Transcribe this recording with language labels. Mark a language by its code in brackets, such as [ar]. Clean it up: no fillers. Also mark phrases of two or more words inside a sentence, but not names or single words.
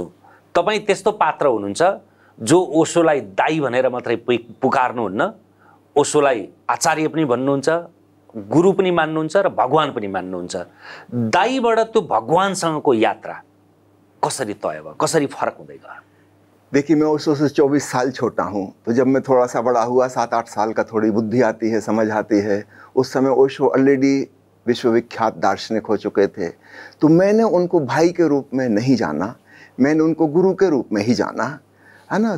[ne] तपाईँ त्यस्तो पात्र हुनुहुन्छ जो ओशोलाई दाई भनेर मात्रै पुकार्नुहुन्न, ओशोलाई आचार्य पनि भन्नुहुन्छ, गुरु पनि मान्नुहुन्छ र भगवान पनि मान्नुहुन्छ। दाईबाट त्यो भगवानसँगको यात्रा कसरी तय भयो, कसरी फरक हुँदै गयो? [hi] देखिए, मैं ओशो से 24 साल छोटा हूँ, तो जब मैं थोड़ा सा बड़ा हुआ, 7-8 साल का, थोड़ी बुद्धि आती है, समझ आती है, उस समय ओशो ऑलरेडी विश्वविख्यात दार्शनिक हो चुके थे। तो मैंने उनको भाई के रूप में नहीं जाना, मैंने उनको गुरु के रूप में ही जाना, है ना।